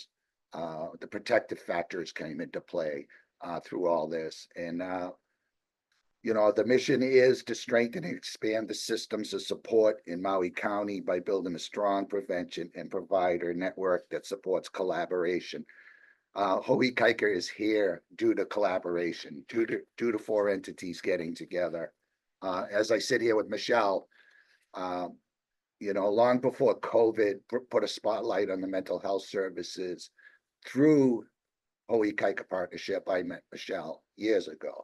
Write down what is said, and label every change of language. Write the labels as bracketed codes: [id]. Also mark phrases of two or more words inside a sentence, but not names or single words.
[en] The protective factors came into play through all this. And you know, the mission is to strengthen and expand the systems of support in Maui County by building a strong prevention and provider network that supports collaboration. Hoʻoikaika is here due to collaboration, due to 4 entities getting together. As I sit here with Michele, you know, long before COVID put a spotlight on the mental health services, through Hoʻoikaika Partnership, I met Michele years ago.